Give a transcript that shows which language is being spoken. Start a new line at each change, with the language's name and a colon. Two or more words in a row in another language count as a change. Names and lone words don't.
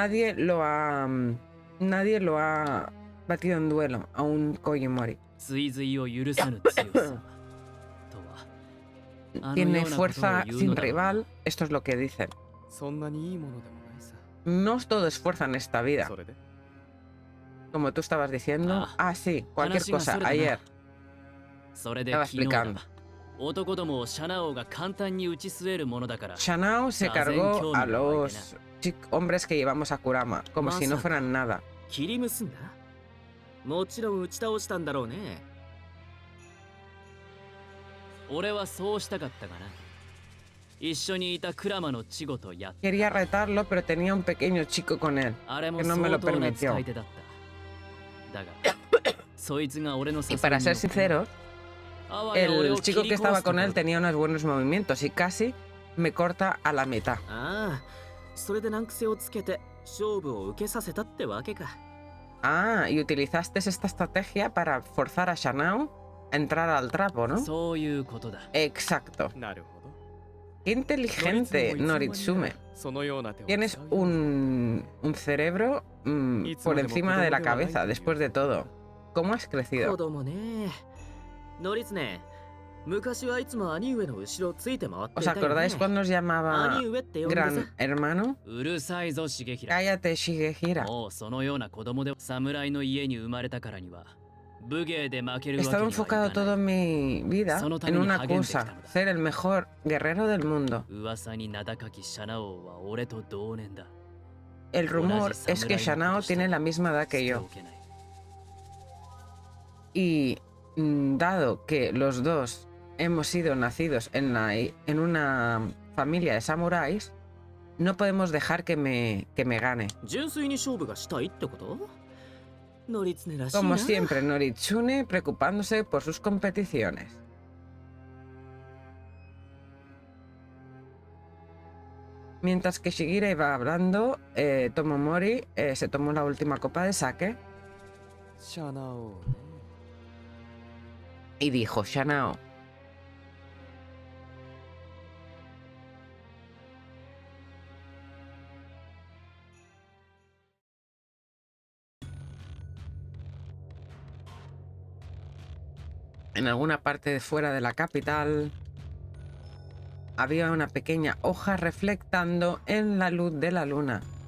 Spanish: nadie lo ha batido en duelo a un Kojimori.
Japanese: 追随を許さぬ強さ。とは。あのよう
Spanish: Tiene
Japanese: なことを
Spanish: fuerza
Japanese: 言う
Spanish: sin
Japanese: のだろうな。
Spanish: rival, esto es lo que dicen.
Japanese: そんなにいいものでもないさ。
Spanish: No todo es fuerza en esta vida.
Japanese: それで
Spanish: Como tú estabas diciendo. Ah, sí, cualquier
Japanese: 話が
Spanish: cosa.
Japanese: それだな。
Spanish: Ayer.
Japanese: それで
Spanish: Estaba
Japanese: 昨日だ
Spanish: explicando.
Japanese: 男どもをシャナオが簡単に打ち据えるものだから。
Spanish: Shanao se cargó a los hombres que llevamos a Kurama, como si no fueran nada.
Japanese: 切り結んだ？もちろん打ち倒したんだろうね。俺はそうしたかったがな。一緒にいたクラマの稚児とやっ
Spanish: Quería retarlo, pero tenía un pequeño chico con él.
Japanese: あれも
Spanish: que no me lo
Japanese: 相当な
Spanish: permitió.
Japanese: 使い手だった。だが、そいつが俺の
Spanish: Y para ser sincero, el chico que estaba con él tenía unos buenos movimientos y casi me corta a la mitad.
Japanese: ああ、それで難癖をつけて勝負を受けさせたってわけか。
Spanish: Ah, y utilizaste esta estrategia para forzar a Shanao a entrar al trapo, ¿no?
Japanese: そういうことだ。
Spanish: Exacto.
Japanese: なるほど。
Spanish: Qué inteligente, Noritsume.
Japanese: そのような手を
Spanish: Tienes
Japanese: 使うよ
Spanish: un cerebro por encima de la cabeza, después de todo. ¿Cómo has
Japanese: 子
Spanish: crecido?
Japanese: 供ね。ノリツネ、 昔はいつも兄上の後ろをついて回ってい
Spanish: ¿Os
Japanese: たよね。
Spanish: acordáis cuando os llamaba
Japanese: 兄上って呼んでさ。
Spanish: Gran Hermano?
Japanese: うるさいぞ重平。
Spanish: Cállate, Shigehira.
Japanese: もうそのような子供で侍の家に生まれたからには武芸で負ける
Spanish: He
Japanese: わけに
Spanish: estado
Japanese: はいか
Spanish: enfocado
Japanese: な
Spanish: toda
Japanese: い。
Spanish: mi vida en una cosa, ser el mejor guerrero del mundo.
Japanese: 噂に名高きシャナ王は俺と同年だ。
Spanish: El rumor es que Shanao tiene la misma edad que yo. Y dado que los dos hemos sido nacidos en una familia de samuráis, no podemos dejar que me gane.
Japanese: 純粋に勝負がしたいってこと？ノリツネらしいな。
Spanish: Como siempre, Noritsune preocupándose por sus competiciones. Mientras que Shigira iba hablando, Tomomori se tomó la última copa de sake
Japanese: シャナ王ね。
Spanish: y dijo, Shanao, en alguna parte de fuera de la capital había una pequeña hoja reflectando en la luz de la luna.